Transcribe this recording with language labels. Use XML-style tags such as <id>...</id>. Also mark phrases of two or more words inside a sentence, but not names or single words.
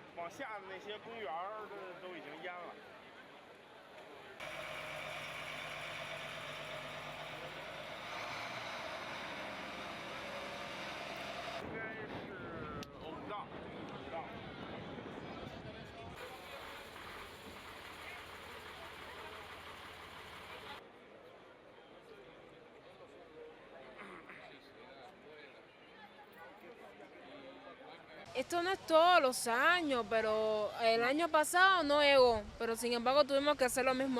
<zh>下的那些公园都已经淹了。应该是欧五道，五道。</zh> <es>Esto no es todos los años, pero el año pasado no llegó, pero sin embargo tuvimos que hacer lo mismo.</es>